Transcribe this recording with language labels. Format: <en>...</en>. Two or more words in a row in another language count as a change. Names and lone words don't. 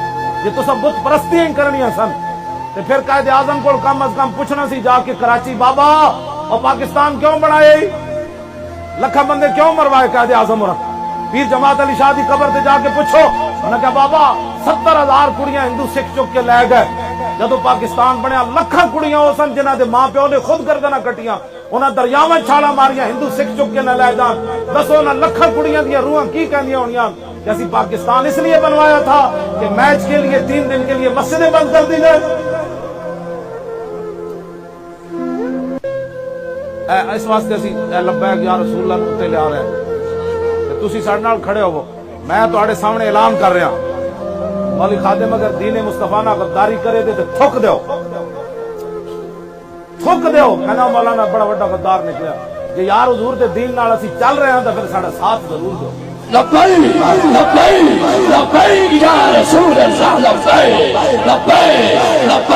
<pa>یہ تو سب بت پرستی ہی کرنی سن۔ تے پھر قائد اعظم کو کم از کم پوچھنا سی جا کے کراچی بابا اور پاکستان کیوں بنائے، لکھا بندے کیوں مروائے قائد اعظم اور پیر جماعت علی شاہ دی قبر تے جا کے پوچھو۔</pa> <ur>انہوں نے کہا بابا</ur> <pa>70,000 کڑیاں ہندو سکھ چک کے لے گئے، جدو پاکستان بنیا لکھاں کڑیاں ہو سن جنہاں دے ماں پیو نے خود گردناں کٹیاں، انہاں دریاواں چھالاں ماریاں ہندو سکھ چک کے نہ لے جان۔ دسو نہ لکھاں کڑیاں دیاں روحاں کی کہندیاں ہونیاں کہ</pa> <ur>اسی پاکستان اس لیے بنوایا تھا کہ میچ کے لیے 3 دن کے لیے مسجدیں بند کر دی جائے۔</ur> <pa>اس واسطے اسی</pa> <ar>لبیک یا رسول اللہ</ar> <pa>تے لے آ رہے ہیں، تسی ساڈے نال کھڑے ہوو۔ میں تواڈے سامنے اعلان کر رہا مولوی خادم اگر دین مصطفیٰ نہ غداری کرے دے تے تھک دیو، تھک دیو۔ کہنا مولانا بڑا بڑا غدار نکلیا، کہ یار حضور دے دین نال اسی چل رہے ہیں تو پھر ساڈا ساتھ ضرور دیو۔</pa> <ar>لبیک لبیک لبیک یا رسول اللہ، لبیک لبیک لبیک</ar>